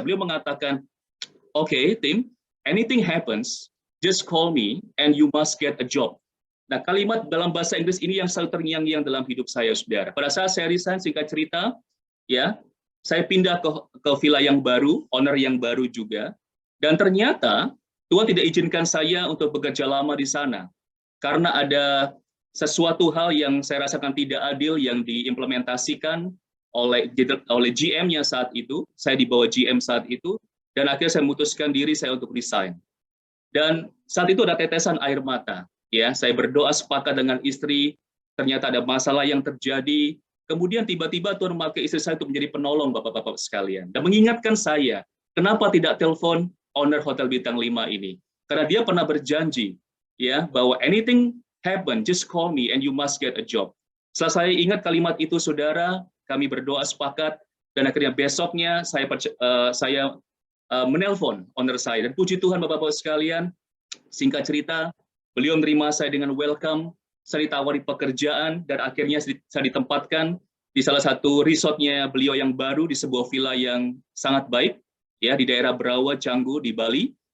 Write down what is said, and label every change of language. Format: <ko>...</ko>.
<id>Beliau mengatakan,</id> <en>oke, Tim, anything happens, just call me and you must get a job.</en> <id>Nah, kalimat dalam bahasa Inggris ini yang selalu terngiang-ngiang dalam hidup saya, saudara. Pada saat saya resign, singkat cerita, ya, saya pindah ke villa yang baru, owner yang baru juga. Dan ternyata Tuhan tidak izinkan saya untuk bekerja lama di sana. Karena ada sesuatu hal yang saya rasakan tidak adil yang diimplementasikan oleh GM-nya saat itu. Saya di bawah GM saat itu. Dan akhirnya saya memutuskan diri saya untuk resign. Dan saat itu ada tetesan air mata. Ya, saya berdoa sepakat dengan istri, ternyata ada masalah yang terjadi. Kemudian tiba-tiba Tuhan memakai istri saya untuk menjadi penolong Bapak-bapak sekalian. Dan mengingatkan saya, kenapa tidak telepon owner Hotel Bintang 5 ini? Karena dia pernah berjanji, ya, bahwa</id> <en>anything happen, just call me and you must get a job.</en> <id>Setelah saya ingat kalimat itu, saudara, kami berdoa sepakat, dan akhirnya besoknya saya menelpon owner saya. Dan puji Tuhan Bapak-bapak sekalian, singkat cerita, beliau menerima saya dengan welcome, saya ditawari pekerjaan, dan akhirnya saya ditempatkan di salah satu resortnya beliau yang baru, di sebuah villa yang sangat baik, ya, di daerah Berawa, Canggu, di Bali.</id>